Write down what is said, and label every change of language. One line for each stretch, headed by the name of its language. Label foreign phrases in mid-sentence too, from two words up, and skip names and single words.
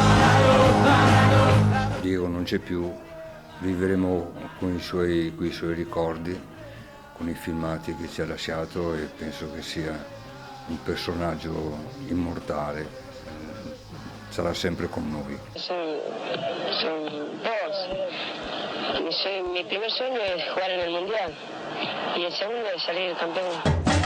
Italian: Diego non c'è più, vivremo con i suoi ricordi, con i filmati che ci ha lasciato e penso che sia un personaggio immortale, sarà sempre con noi.
Spanish: Son dos. Mi primer sueño es jugar en el Mundial y el segundo es salir campeón.